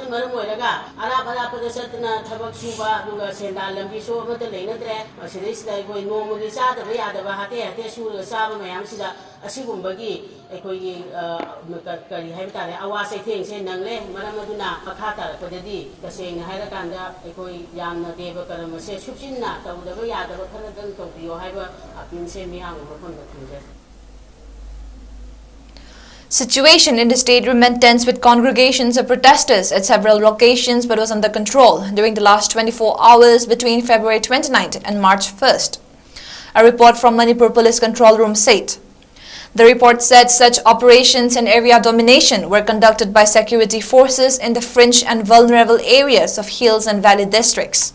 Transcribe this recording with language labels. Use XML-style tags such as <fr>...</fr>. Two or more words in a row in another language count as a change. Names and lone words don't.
<mni>ꯃꯔꯝ ꯑꯣꯏꯔꯒ ꯑꯔꯥꯞꯄꯗ ꯆꯠꯇꯅ ꯊꯕꯛ ꯁꯨꯕ ꯑꯗꯨꯒ ꯁꯦꯟꯗꯥꯟ ꯂꯝꯕꯤꯁꯨ ꯑꯃꯠꯇ ꯂꯩꯅꯗ꯭ꯔꯦ ꯃꯁꯤꯗꯩꯁꯤꯗ ꯑꯩꯈꯣꯏ ꯅꯣꯡꯃꯒꯤ ꯆꯥꯗꯕ ꯌꯥꯗꯕ ꯍꯥꯇꯦ ꯁꯨꯔꯒ ꯆꯥꯕ ꯃꯌꯥꯝꯁꯤꯗ ꯑꯁꯤꯒꯨꯝꯕꯒꯤ ꯑꯩꯈꯣꯏꯒꯤ ꯀꯔꯤ ꯍꯥꯏꯕ ꯇꯥꯔꯦ ꯑꯋꯥ ꯆꯩꯊꯦꯡꯁꯦ ꯅꯪꯂꯦ ꯃꯔꯝ ꯑꯗꯨꯅ ꯃꯈꯥ ꯇꯥꯔꯛꯄꯗꯗꯤ ꯇꯁꯦꯡꯅ ꯍꯥꯏꯔꯀꯥꯟꯗ ꯑꯩꯈꯣই ꯌꯥꯝꯅ ꯗꯦꯕ ꯀꯔꯃꯁꯦ ꯁꯨꯞꯆꯤꯟꯅ ꯇꯧꯗꯕ ꯌꯥꯗꯕ ꯈꯔꯗꯪ ꯇꯧꯕꯤꯌꯣ ꯍꯥꯏꯕ ꯑꯄꯤꯜꯁꯦ ꯃꯤꯌꯥꯝꯒꯤ ꯃꯐꯝꯗ ꯊꯝꯖꯔꯤ.</mni> <en>Situation in the state remained tense with congregations of protesters at several locations but was under control during the last 24 hours between February 29th and March 1st. A report from Manipur Police Control Room said. The report said such operations and area domination were conducted by security forces in the fringe and vulnerable areas of hills and valley districts.</en>